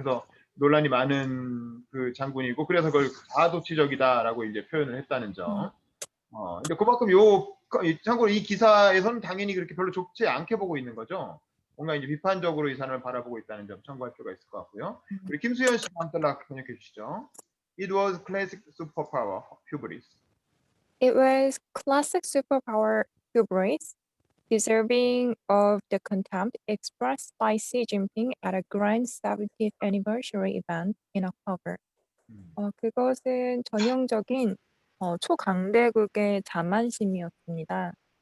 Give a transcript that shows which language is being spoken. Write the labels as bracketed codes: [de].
[ko] 그래서 논란이 많은 그 장군이고 그래서 그걸 자아도취적이다라고 이제 표현을 했다는 점. 근데 그만큼 참고로 이 기사에서는 당연히 그렇게 별로 좋지 않게 보고 있는 거죠. 뭔가 이제 비판적으로 이 사람을 바라보고 있다는 점 참고할 필요가 있을 것 같고요. 우리 김수현 씨 한 달락 번역해 주시죠. [en] It was classic superpower hubris. It was classic superpower hubris, deserving of the contempt expressed by Xi Jinping at a grand 70th anniversary event in October. [ko] 그것은 전형적인 초강대국의 자만심이었습니다.